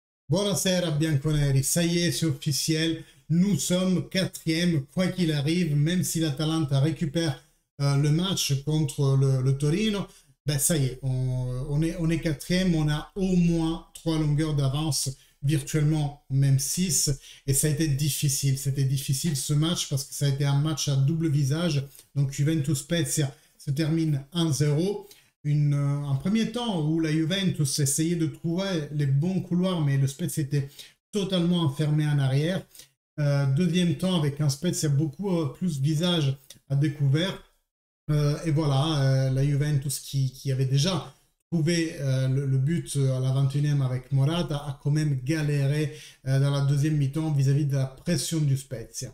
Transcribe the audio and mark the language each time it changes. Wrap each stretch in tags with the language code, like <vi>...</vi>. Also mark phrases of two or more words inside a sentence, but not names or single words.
<it>Buonasera bianconeri,</it> <fr>ça y est, c'est officiel, nous sommes quatrième, quoi qu'il arrive, même si l'Atalanta récupère le match contre le Torino, ben ça y est, on est quatrième, on a au moins 3 longueurs d'avance, virtuellement même 6, et ça a été difficile, c'était difficile ce match parce que ça a été un match à double visage, donc Juventus-Spezia se termine 1-0. Un premier temps où la Juventus essayait de trouver les bons couloirs, mais le Spezia était totalement enfermé en arrière. Deuxième temps, avec un Spezia beaucoup plus visage à découvert. Et voilà, la Juventus qui avait déjà trouvé le but à la 21e avec Morata a quand même galéré dans la deuxième mi-temps vis-à-vis de la pression du Spezia.</fr>